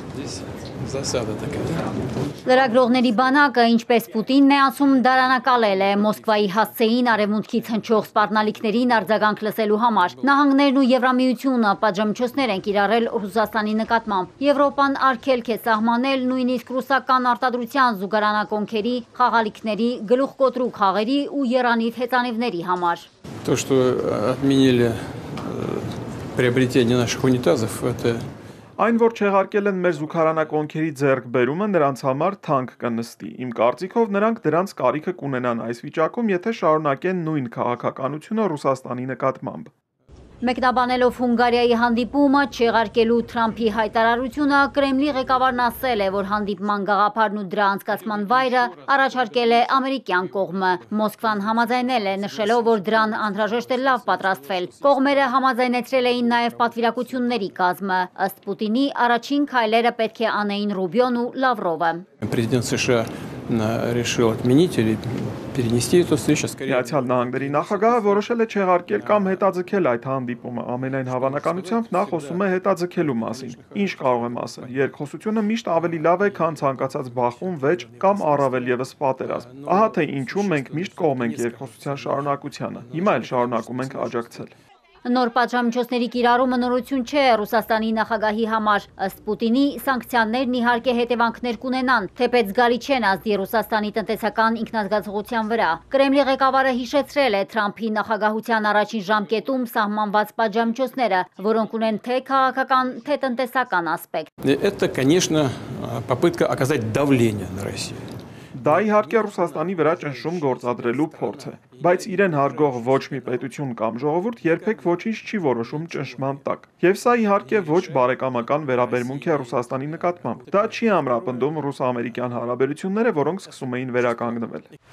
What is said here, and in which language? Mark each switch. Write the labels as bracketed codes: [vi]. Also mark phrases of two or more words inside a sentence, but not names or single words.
[ru] Засада такая. [hy] Լրագրողների բանակը, ինչպես Պուտինն է ասում, դարանակալել է Մոսկվայի հասցեին արևմուտքից հնչող սպառնալիքներին արձագանք լսելու համար։ Նահանգներն ու Եվրամիությունը պատժամիջոցներ են կիրառել Ռուսաստանի նկատմամբ։ Եվրոպան արգելք է սահմանել նույնիսկ ռուսական արտադրության զուգարանակոնքերի, խաղալիքների, գլուխկոտրու խաղերի ու եռանիվ հեծանիվների համար։ [ru] То, что отменили приобретение наших унитазов, это [hy] Այն, որ չեղարկել են մեր զուգարանակոնքերի ձեռքբերումը, նրանց համար թանկ կնստի։ Իմ կարծիքով նրանք դրանց կարիքը կունենան այս վիճակում, եթե շարունակեն նույն քաղաքականությունը Ռուսաստանի նկատմամբ։ Մեկնաբանելով Հունգարիայի հանդիպումը չեղարկելու Թրամփի հայտարարությունը, Կրեմլի ղեկավարն ասել է, որ հանդիպման գաղափարն ու դրա անցկացման վայրը առաջարկել է ամերիկյան կողմը։ Մոսկվան համաձայնել է, նշելով, որ դրան անհրաժեշտ է լավ պատրաստվել։ Կողմերը համաձայնեցրել էին նաև պատվիրակությունների կազմը։ Ըստ Պուտինի, առաջին քայլերը պետք է անեին Ռուբիոն ու Լավրովը։ [ru] президент США решил отменить или перенести эту встречу. [hy] Միացյալ Նահանգների նախագահը որոշել է չեղարկել կամ հետաձգել այդ հանդիպումը։ Ամենայն հավանականությամբ նա խոսում է հետաձգելու մասին։ Ինչ կարող եմ ասել, երկխոսությունը միշտ ավելի լավ է, քան ցանկացած բախում, վեճ կամ առավել եւս պատերազմ։ Ահա թե ինչու մենք միշտ կողմ ենք երկխոսության շարունակությանը։ Հիմա էլ շարունակում ենք աջակցել։ Նոր պատժամիջոցների կիրառումը նորություն չէ Ռուսաստանի նախագահի համար։ Ըստ Պուտինի, սանկցիաներն իհարկե հետևանքներ կունենան, թեպետ զգալի չեն ազդի Ռուսաստանի տնտեսական ինքնազգացողության վրա։ Կրեմլի ղեկավարը հիշեցրել է Թրամփի նախագահության առաջին ժամկետում սահմանված պատժամիջոցները, որոնք ունեն թե քաղաքական, թե տնտեսական ասպեկտ։ [ru] Это, конечно, попытка оказать давление на Россию. [hy] Դա իհարկե Ռուսաստանի վրա ճնշում գործադրելու փորձ է, բայց իրեն հարգող ոչ մի պետություն կամ ժողովուրդ երբեք ոչինչ չի որոշում ճնշման տակ։ Եվ սա իհարկե ոչ բարեկամական վերաբերմունք է Ռուսաստանի նկատմամբ։ Դա չի ամրապնդում ռուս-ամերիկյան հարաբերությունները, որոնք սկսում էին վերականգնվել։